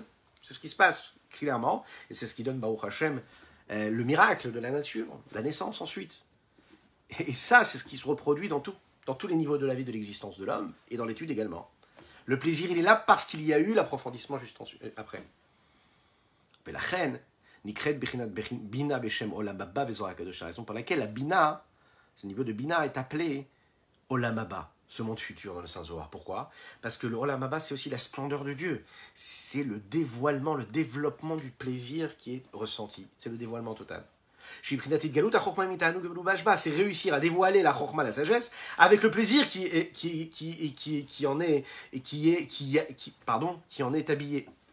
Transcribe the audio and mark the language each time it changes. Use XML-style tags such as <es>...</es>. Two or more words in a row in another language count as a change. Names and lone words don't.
<fr>C'est ce qui se passe clairement et c'est ce qui donne</fr> <he>ברוך השם</he> <fr>le miracle de la nature, la naissance ensuite. Et ça, c'est ce qui se reproduit dans tous les niveaux de la vie de l'existence de l'homme et dans l'étude également. Le plaisir, il est là parce qu'il y a eu l'approfondissement juste après. Et la reine,</fr> <he>בינה בשם עולם הבא בזוהר הקדוש,</he> <fr>la raison pour laquelle la bina, ce niveau de bina est appelé</fr> <he>עולם הבא,</he> <fr>ce monde futur dans le Saint Zohar. Pourquoi? Parce que le</fr> <he>עולם הבא,</he> <fr>c'est aussi la splendeur de Dieu. C'est le dévoilement, le développement du plaisir qui est ressenti. C'est le dévoilement total. C'est réussir à dévoiler la chorma, la sagesse, avec le plaisir qui en est habillé.</fr>